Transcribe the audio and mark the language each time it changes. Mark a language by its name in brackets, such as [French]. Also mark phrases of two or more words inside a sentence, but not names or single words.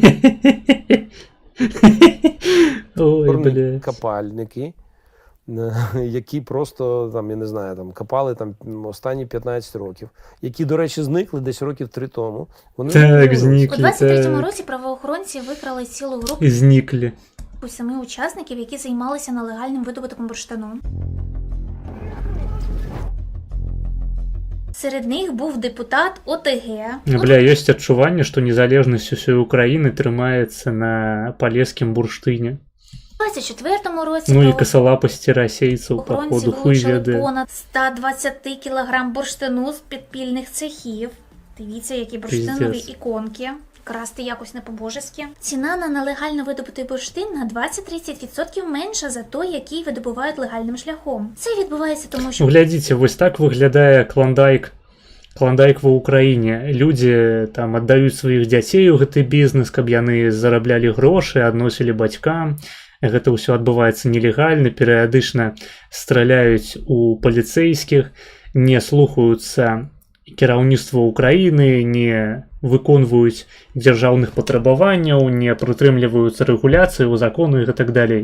[Ukrainian] копальники, які просто там, я не знаю, там копали там останні 15 років, які, до речі, зникли десь років 3 тому. Вони так, зникли. У 23-му році правоохоронці викрали цілу групу. Зникли. 7 учасників, які займалися нелегальним видобутком бурштину. Серед них був депутат ОТГ. Бля, [Belarusian] есть адчуванне, што незалежнасць усёй Украіны трымаецца на палескім бурштыне. [Ukrainian] У 24-му році Ну і косолапості расейців, походу, хуй веде. Понад 120 кілограм бурштину з підпільних цехів. Дивіться, які бурштинові іконки. Красти якось не по-божески. Ціна на нелегально видобутий бурштин на 20-30% менша за той, який видобувають легальним шляхом. Це відбувається тому, що... [Belarusian] Глядзіце, [Ukrainian] вось так виглядає клондайк в Україні. [Belarusian] Люди там аддаюць сваіх дзяцей у гэты бізнес, каб яны зараблялі грошы, адносілі бацькам. Гэта ўсё адбываецца нелегальна, перыядычна страляюць у паліцэйскіх, не слухаюцца кіраўніцтва Украіны, не выконваюць дзяржаўных патрабаванняў, не прытрымліваюцца рэгуляцыі ў закону і так далей.